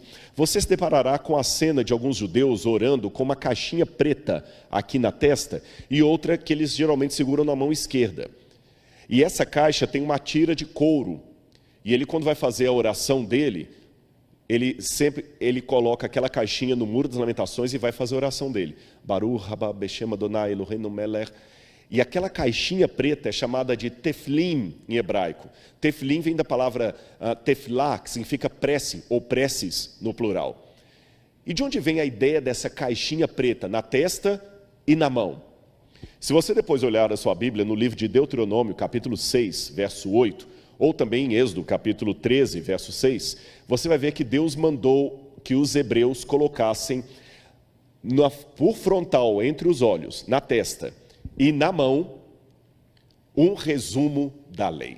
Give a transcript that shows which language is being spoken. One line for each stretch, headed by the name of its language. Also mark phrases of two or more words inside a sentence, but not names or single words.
Portuguese: Você se deparará com a cena de alguns judeus orando com uma caixinha preta aqui na testa e outra que eles geralmente seguram na mão esquerda. E essa caixa tem uma tira de couro. E ele, quando vai fazer a oração dele, ele coloca aquela caixinha no Muro das Lamentações e vai fazer a oração dele.
Hebrew: ברוך הבא בשם אדוני אלוהינו מלך.
Portuguese: E aquela caixinha preta é chamada de teflim em hebraico. Teflim vem da palavra teflá, que significa prece ou preces no plural. E de onde vem a ideia dessa caixinha preta na testa e na mão? Se você depois olhar a sua Bíblia no livro de Deuteronômio, capítulo 6, verso 8, ou também em Êxodo, capítulo 13, verso 6, você vai ver que Deus mandou que os hebreus colocassem por frontal, entre os olhos, na testa e na mão, um resumo da lei.